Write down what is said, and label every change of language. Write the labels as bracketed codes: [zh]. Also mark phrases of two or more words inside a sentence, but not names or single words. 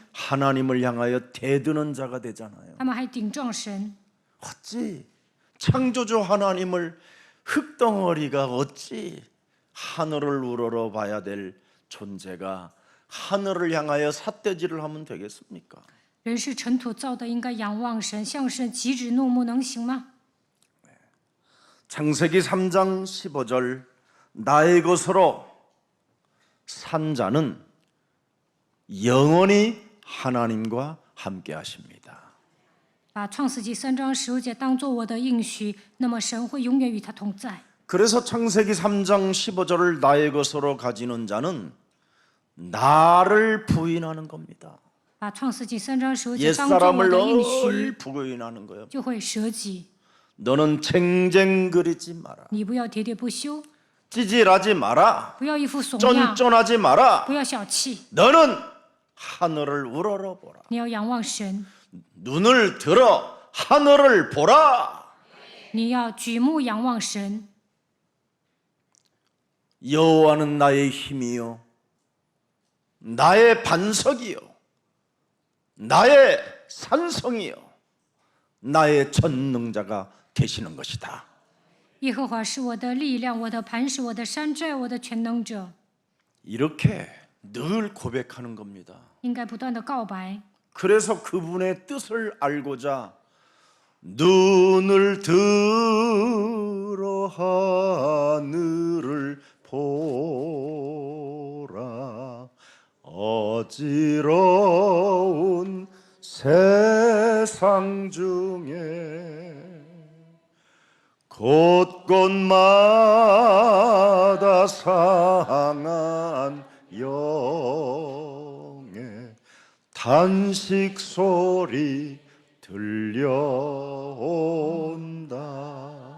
[ko] 하나님을 향하여 대드는 자가 되잖아요. [zh] 他们还顶撞神。 [ko] 어찌 창조주 하나님을 흙덩어리가 어찌 하늘을 우러러 봐야 될 존재가 하늘을 향하여 삿대질을 하면 되겠습니까? [zh] 人是尘土造的，应该仰望神，向神极指怒目，能行吗？ [ko] 창세기 3장 15절 나의 것으로 산 자는 영원히 하나님과 함께 하십니다. [zh] 把创世纪3章15节当作我的应许，那么神会永远与他同在。 [ko] 그래서 창세기 3장 15절을 나의 것으로 가지는 자는 나를 부인하는 겁니다. [zh] 把创世纪3章15节当作我 [ko] 옛사람을 [zh] 的应许， [ko] 늘 부인하는 거예요. [zh] 就会舍己。 [ko] 너는 쟁쟁거리지 마라. [zh] 你不要喋喋不休， [ko] 찌질하지 마라. [zh] 不要一副怂样， [ko] 쫀쫀하지 마라. [zh] 不要小气。 [ko] 너는 하늘을 우러러보라. [zh] 你要仰望神， [ko] 눈을 들어 하늘을 보라. [zh] 你要举目仰望神。 [ko] 여호와는 나의 힘이요 나의 반석이요 나의 산성이요 나의 전능자가 되시는 것이다. [zh] 耶和华是我的力量，我的磐石，我的山寨，我的全能者。 [ko] 이렇게 늘 고백하는 겁니다. [zh] 应该不断的告白， [ko] 그래서 그분의 뜻을 알고자 눈을 들어 하늘을 보라. 어지러운 세상 중에 곳곳마다 상한 영의 단식 소리 들려온다.